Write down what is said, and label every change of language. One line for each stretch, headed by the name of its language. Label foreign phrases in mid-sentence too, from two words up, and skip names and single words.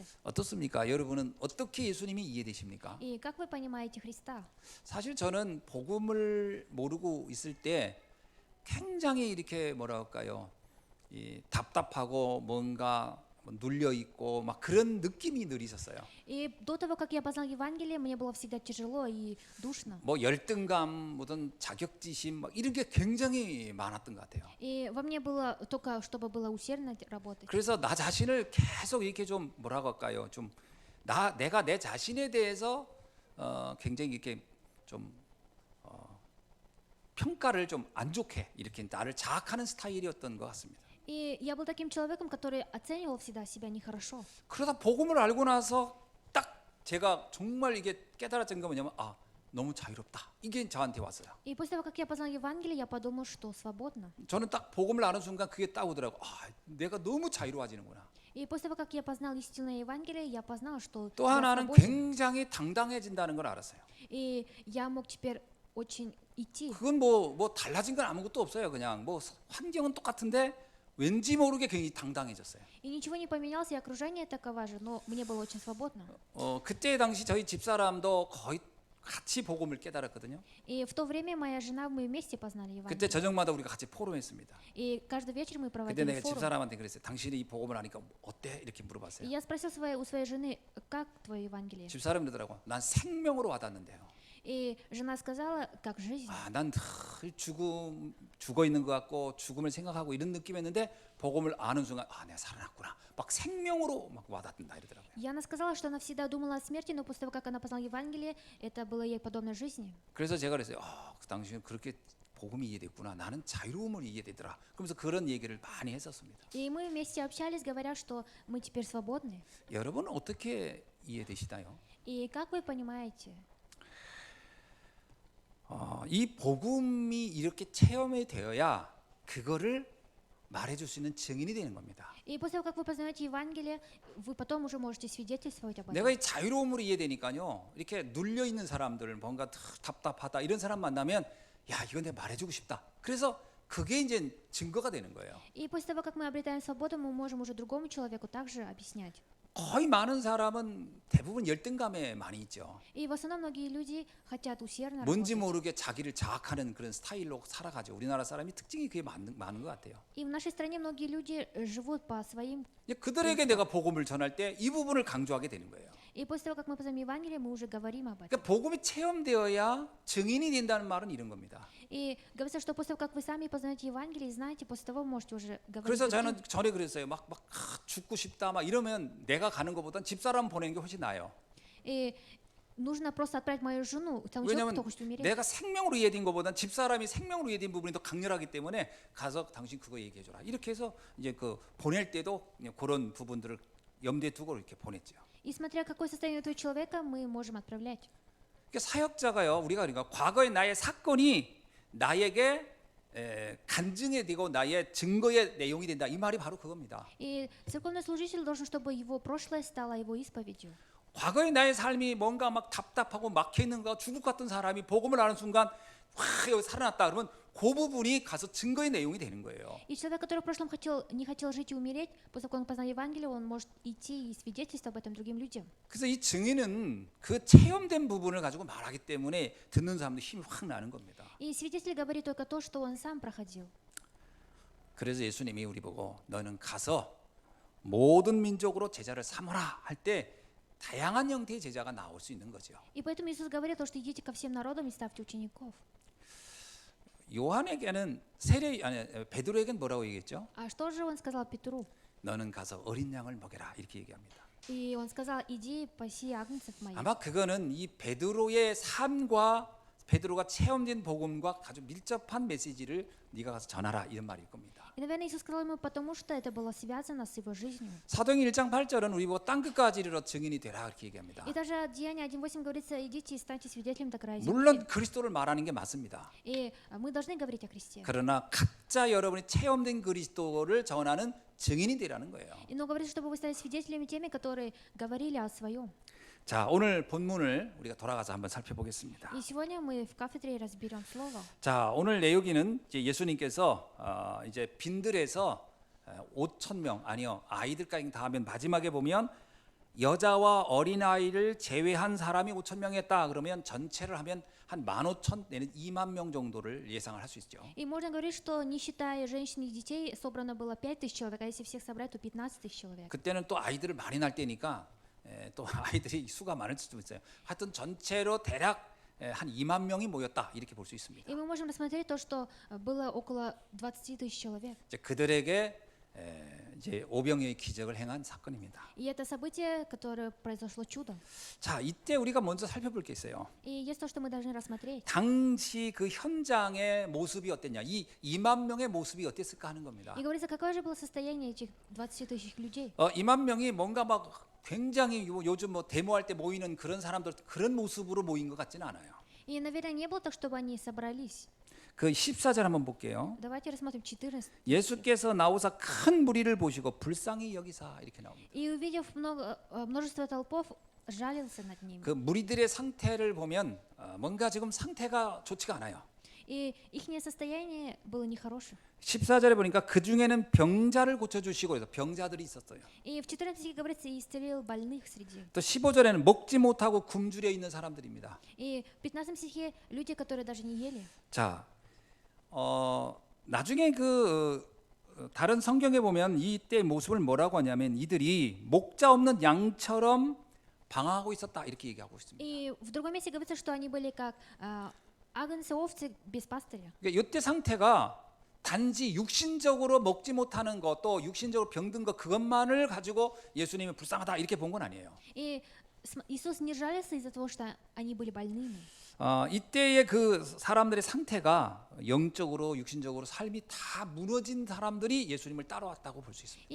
Korean: 어떻습니까? 여러분은 어떻게 예수님이 이해되십니까?
Russian: И как вы понимаете Христа?
Korean: 사실 저는 복음을 모르고 있을 때 굉장히 이렇게 뭐랄까요? 답답하고 뭔가 눌려 있고 막 그런 느낌이 늘 있었어요.
Russian: И до того, как я познал Евангелие, мне было всегда тяжело и душно.
Korean: 뭐 열등감, 무슨 자격지심 막 이런 게 굉장히 많았던 것 같아요.
Russian: И во мне было только, чтобы было усердно работать.
Korean: 그래서 나 자신을 계속 이렇게 좀 뭐라고 할까요? 좀 내가 내 자신에 대해서 굉장히 이렇게 좀 평가를 좀 안 좋게 이렇게 나를 자학하는 스타일이었던 것 같습니다.
Russian: И я был таким человеком, который оценивал всегда себя нехорошо.
Korean: 그러다 복음을 알고 나서 딱 제가 정말 이게 깨달았던 게 뭐냐면 너무 자유롭다. 이게 저한테 왔어요.
Russian: И после того, как я познал Евангелие, я подумал, что свободно.
Korean: 저는 딱 복음을 아는 순간 그게 딱 오더라고. 내가 너무 자유로워지는구나.
Russian: И после того, как я познал истинное Евангелие, я познал, что
Korean: 또
Russian: я
Korean: 하나는
Russian: свободен.
Korean: 굉장히 당당해진다는 걸 알았어요.
Russian: И я мог теперь очень идти.
Korean: 그건 뭐 달라진 건 아무것도 없어요. 그냥 뭐 환경은 똑같은데 왠지 모르게 굉장히 당당해졌어요.
Russian: И ничего не поменялось, и окружение таково же, но мне было очень свободно.
Korean: 그때 당시 저희 집사람도 거의 같이 복음을 깨달았거든요.
Russian: И в то время моя жена, мы вместе познали
Korean: 그때
Russian: Евангелие.
Korean: 저녁마다 우리가 같이 포럼했습니다.
Russian: И каждый вечер мы
Korean: 그때
Russian: проводили
Korean: 내가
Russian: форум.
Korean: 집사람한테 그랬어요. 당신이 이 복음을 아니까 어때? 이렇게
Russian: И
Korean: 물어봤어요.
Russian: я спросил у своей жены, как твое Евангелие?
Korean: 집사람이 그러더라고. 난 생명으로 와닿는데요.
Russian: И жена сказала, как жизнь.
Korean: 난 늘 죽어 있는 것 같고 죽음을 생각하고 이런 느낌이었는데 복음을 아는 순간 내가 살아났구나. 막 생명으로 막 와닿는다 이러더라고요.
Russian: И она сказала, что она всегда думала о смерти, но после того, как она познала Евангелие, это было ей подобно жизни.
Korean: 그래서 제가 그랬어요. 당신은 그렇게 복음이 이해됐구나. 나는 자유로움을 이해되더라. 그러면서 그런 얘기를 많이 했었습니다.
Russian: И мы вместе общались, говоря, что мы теперь свободны.
Korean: 여러분은 어떻게 이해되시나요?
Russian: И как вы понимаете?
Korean: 이 복음이 이렇게 체험이 되어야 그거를 말해줄 수 있는 증인이 되는 겁니다.
Russian: И после того, как вы познаете Евангелие, вы потом уже можете свидетельствовать об этом.
Korean: 내가 이 자유로움으로 이해되니까요. 이렇게 눌려 있는 사람들, 뭔가 답답하다 이런 사람 만나면 이건 내가 말해주고 싶다. 그래서 그게 이제 증거가 되는 거예요.
Russian: И после того, как мы обретаем свободу, мы можем уже другому человеку также объяснять.
Korean: 거의 많은 사람은 대부분 열등감에 많이 있죠.
Russian: И в основном многие люди хотят усердно
Korean: 뭔지
Russian: работать.
Korean: 모르게 자기를 자학하는 그런 스타일로 살아가죠. 우리나라 사람이 특징이 그게 많은 것 같아요.
Russian: И в нашей стране многие люди живут по своим.
Korean: 이제 그들에게 내가 복음을 전할 때 이 부분을 강조하게 되는 거예요.
Russian: И после того, как мы познаем Евангелие, мы уже говорим об этом.
Korean: 그러니까 복음이 체험되어야 증인이 된다는 말은 이런 겁니다.
Russian: И говорится, что после того, как вы сами познаете Евангелие и знаете, после того вы можете уже говорить.
Korean: 그래서
Russian: другим.
Korean: 저는 전에 그랬어요. 막 죽고 싶다 막 이러면 내가 가는 것보단 집사람 보내는 게 훨씬 나아요.
Russian: И нужно просто отправить мою жену, тому человеку,
Korean: 왜냐하면
Russian: кто хочет умереть.
Korean: 내가 생명으로 이해된 것보단 집사람이 생명으로 이해된 부분이 더 강렬하기 때문에 가서 당신 그거 얘기해줘라. 이렇게 해서 이제 그 보낼 때도 그냥 그런 부분들을 염두에 두고 이렇게 보냈죠.
Russian: И смотря какое состояние у этого человека, мы можем отправлять.
Korean: 그러니까 사역자가요. 우리가 그러니까 과거의 나의 사건이 나에게 간증이 되고 나의 증거의 내용이 된다. 이 말이 바로 그겁니다.
Russian: И церковный служитель должен, чтобы его прошлое стало его исповедью.
Korean: 과거의 나의 삶이 뭔가 막 답답하고 막혀 있는 거 죽을 것 같은 사람이 복음을 아는 순간 와 여기 살아났다 그러면 그 부분이 가서 증거의 내용이 되는 거예요.
Russian: И человек, который в прошлом не хотел жить и умереть, после того, как он познал Евангелие, он может идти и свидетельствовать об этом другим людям.
Korean: 그래서 이 증인은 그 체험된 부분을 가지고 말하기 때문에 듣는 사람도 힘이 확 나는 겁니다.
Russian: И свидетель говорит только то, что он сам проходил.
Korean: 그래서 예수님이 우리 보고 너는 가서 모든 민족으로 제자를 삼으라 할 때 다양한 형태의 제자가 나올 수 있는 거죠.
Russian: И поэтому Иисус говорит, то, что идите ко всем народам и ставьте учеников.
Korean: 요한에게는 베드로에게는 뭐라고 얘기했죠?
Russian: А что же он сказал Петру?
Korean: 너는 가서 어린 양을 먹여라 이렇게 얘기합니다.
Russian: И он сказал, иди паси агнцев моих.
Korean: 아마 그거는 이 베드로의 삶과 베드로가 체험된 복음과 아주 밀접한 메시지를 네가 가서 전하라 이런 말일 겁니다.
Russian: И, наверное, Иисус сказал ему, потому что это было связано с его жизнью.
Korean: 사도행 1장 8절은 우리 보고 땅 끝까지 이르러 증인이 되라 이렇게 얘기합니다.
Russian: И даже Деяние 1.8 говорится, идите и станьте свидетелем до края земли.
Korean: 물론 그리스도를 말하는 게 맞습니다.
Russian: И мы должны говорить о Христе.
Korean: 그러나 각자 여러분이 체험된 그리스도를 전하는 증인이 되라는 거예요.
Russian: Но говорится, чтобы вы стали свидетелями теми, которые говорили о своем.
Korean: 자, 오늘 본문을 우리가 돌아가서 한번 살펴보겠습니다.
Russian: И сегодня мы в кафедре разберем слово.
Korean: 자, 오늘 내용기는 이제 예수님께서 이제 빈들에서 5천 명 아니요 아이들까지 다 하면 마지막에 보면 여자와 어린 아이를 제외한 사람이 5천 명이었다. 그러면 전체를 하면 한 15,000 내는 2만 명 정도를 예상을 할 수 있죠.
Russian: И можно говорить, что не считая женщин и детей, собрано было 5,000 человек, а если всех собрать, то 15,000 человек.
Korean: 그때는 또 아이들을 많이 낳을 때니까 또 아이들이 수가 많을 수도 있어요. 하여튼 전체로 대략 한 2만 명이 모였다 이렇게 볼 수 있습니다.
Russian: И мы можем рассмотреть то, что было около 20,000 человек.
Korean: 이제 그들에게 이제 오병이어의 기적을 행한 사건입니다.
Russian: И это событие, которое произошло чудо.
Korean: 자, 이때 우리가 먼저 살펴볼 게 있어요.
Russian: И есть то, что мы должны рассмотреть.
Korean: 당시 그 현장의 모습이 어땠냐? 이 2만 명의 모습이 어땠을까 하는 겁니다.
Russian: И говорится, какое же было состояние этих 20,000 людей.
Korean: 2만 명이 뭔가 막 굉장히 요즘 뭐 데모할 때 모이는 그런 사람들 그런 모습으로 모인 것 같지는 않아요.
Russian: И, наверное, не было так, чтобы они собрались.
Korean: 그 14절 한번 볼게요.
Russian: Давайте рассмотрим 14.
Korean: 예수께서 나오사 큰 무리를 보시고 불쌍히 여기사 이렇게 나옵니다.
Russian: И увидев множество толпов, жалился над ними.
Korean: 그 무리들의 상태를 보면 뭔가 지금 상태가 좋지가 않아요.
Russian: И их состояние было нехорошее.
Korean: 14절에 보니까 그 중에는 병자를 고쳐주시고 해서 병자들이 있었어요.
Russian: И в 14 стихе говорится, и исцелил больных среди.
Korean: 또 15절에는 먹지 못하고 굶주려 있는 사람들입니다.
Russian: И в 15 стихе люди, которые даже не ели.
Korean: 자, 나중에 그 다른 성경에 보면 이때 모습을 뭐라고 하냐면 이들이 목자 없는 양처럼 방황하고 있었다 이렇게 얘기하고 있습니다.
Russian: И в другом месте говорится, что они были как агнцы, овцы без пастыря.
Korean: 그러니까 이때 상태가 단지 육신적으로 먹지 못하는 것, 또 육신적으로 병든 것 그것만을 가지고 예수님이 불쌍하다 이렇게 본 건 아니에요.
Russian: И Иисус не жалился из-за того, что они были больными.
Korean: 이때의 그 사람들의 상태가 영적으로 육신적으로 삶이 다 무너진 사람들이 예수님을 따라왔다고 볼 수 있습니다.